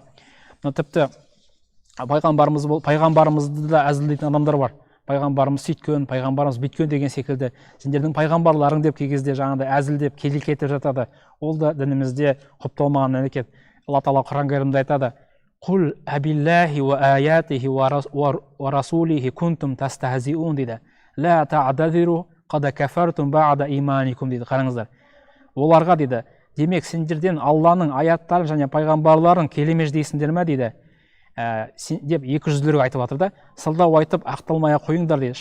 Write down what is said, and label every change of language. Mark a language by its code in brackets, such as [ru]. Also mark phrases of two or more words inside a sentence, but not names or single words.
[kk] Тіпті пайғамбарымызды да әзілдейтін адамдар бар. Пайғамбарымыз сөйткен, пайғамбарымыз бүйткен деген секілді, сендердің пайғамбарларың деп кей кезде жаңағыдай әзілдеп келек етіп жатады. Ол да дінімізде құпталмаған әрекет. Алла Тағала Құран кәрімде айтады: [ar] "قل أبالله وآياته ورسوله كنتم تستهزئون" дейді. "لا تعتذروا قد كفرتم بعد إيمانكم" дейді. [kk] Қараңыздар. Оларға дейді, демек сендерден Алланың аяттарын және пайғамбарларын келемеждейсіңдер ме дейді. Деп екі жүзділерге айтып жатыр да, сылдау айтып ақталмай қойыңдар дейді.